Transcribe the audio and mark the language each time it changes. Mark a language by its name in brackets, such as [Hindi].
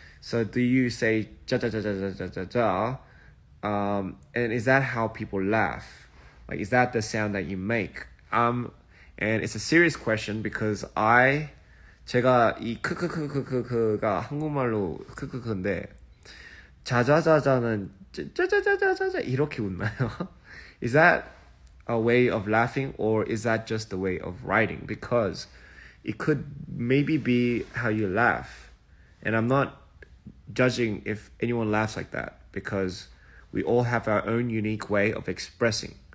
[English] So do you say 짜자자자자자자? And is that how people laugh? Like, is that the sound that you make? And it's a serious question because [Korean] 제가 이 크크크크크가 한국말로 크크크인데 자자자자는 짜자자자자자 이렇게 웃나요? [English] Is that a way of laughing, or is that just a way of writing? Because it could maybe be how you laugh, and I'm not judging if anyone laughs like that, because we all have our own unique way of expressing.